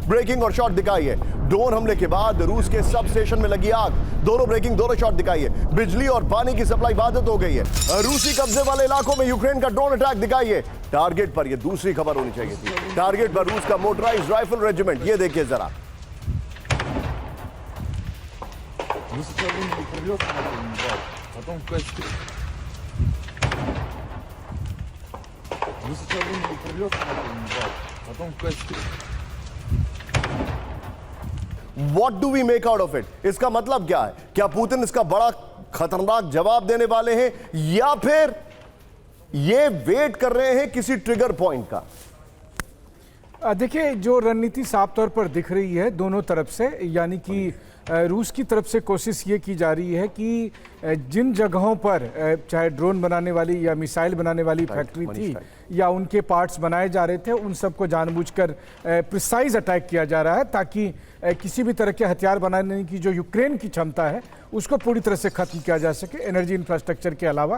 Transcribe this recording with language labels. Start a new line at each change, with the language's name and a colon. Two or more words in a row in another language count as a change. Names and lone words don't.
Hindi: ब्रेकिंग और शॉट दिखाइए। ड्रोन हमले के बाद रूस के सब स्टेशन में लगी आग। दोनों ब्रेकिंग, दोनों शॉट दिखाइए। बिजली और पानी की सप्लाई बाधित हो गई है। रूसी कब्जे वाले इलाकों में यूक्रेन का
English: drone attack
Hindi: दिखाइए। टारगेट पर, यह दूसरी खबर होनी चाहिए थी, टारगेट पर रूस का
English: motorized rifle regiment.
Hindi: ये देखिए जरा।
Russian: Потом в качестве потом в качестве
English: What do we make out of it?
Hindi: इसका मतलब क्या है? क्या पुतिन इसका बड़ा खतरनाक जवाब देने वाले हैं या फिर ये वेट कर रहे हैं किसी
English: trigger point
Hindi: का? देखिए, जो रणनीति साफ तौर पर दिख रही है दोनों तरफ से, यानी कि रूस की तरफ से कोशिश ये की जा रही है कि जिन जगहों पर चाहे ड्रोन बनाने वाली या मिसाइल बनाने वाली फैक्ट्री थी या उनके पार्ट्स बनाए जा रहे थे, उन सबको जानबूझकर
English: precise attack
Hindi: किया जा रहा है ताकि किसी भी तरह के हथियार बनाने की जो यूक्रेन की क्षमता है उसको पूरी तरह से खत्म किया जा सके,
English: energy infrastructure
Hindi: के अलावा।